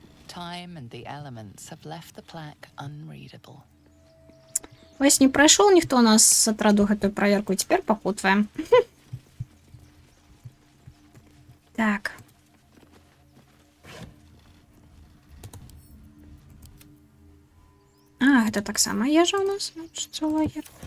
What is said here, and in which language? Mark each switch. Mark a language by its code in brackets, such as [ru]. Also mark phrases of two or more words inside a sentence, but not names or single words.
[en] time and the elements have left the plaque unreadable. [be] Вось не прайшоў ніхто у нас з атраду гэтую праверку, цяпер пакутваем. Так. А, гэта таксама ежа у нас, значыць, лагер.